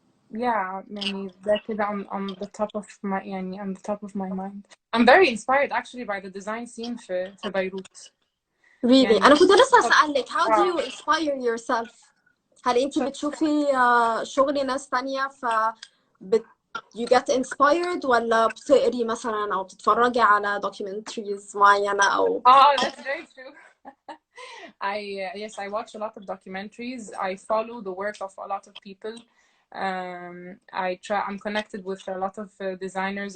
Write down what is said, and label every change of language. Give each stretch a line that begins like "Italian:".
Arabic: يعني ده كده
English: on the top of my يعني on the top of my mind. I'm very inspired actually by the design scene في بيروت. Really?
Arabic: يعني أنا كنت لسه أسألك
English: how do you inspire yourself?
Arabic: هل أنت بتشوفي شغل ناس تانية
English: you get inspired,
Arabic: ولا بتقري مثلا أو بتتفرجي على documentaries معينة أو؟
English: That's very true. I watch a lot of documentaries. I follow the work of a lot of people. I'm connected with a lot of designers.